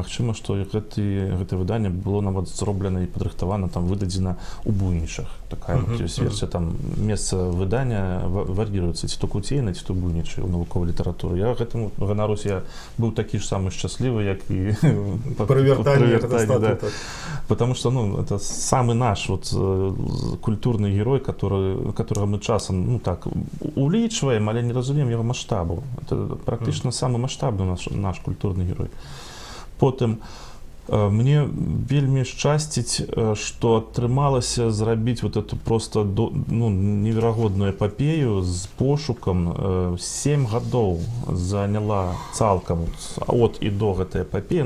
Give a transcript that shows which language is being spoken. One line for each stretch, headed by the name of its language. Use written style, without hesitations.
Belarusian: Магчыма, што гэта выданне было нават зроблена і падрыхтавана, там выдадзена ў Буйнічах. Такая ёсць версія, там месца выдання вар'іруецца, ці то Куцейна, ці то Буйнічы ў навуковай літаратуры. Я гэтаму ганарусь, я быў такі ж самы шчаслівы, як і пры вяртанні статута.
Russian: Потому что, ну, это самый наш вот культурный герой, которого мы часам, ну, так,
Belarusian: улічваем, але не разумеем яго маштабу. Это практычна самы маштабны наш культурны герой. Потым мне вельмі шчасціць, што атрымалася зрабіць вот эту просто, ну, неверагодную эпапею з пошукам. 7 гадоў заняла цалкам от і до гэтай эпапеі.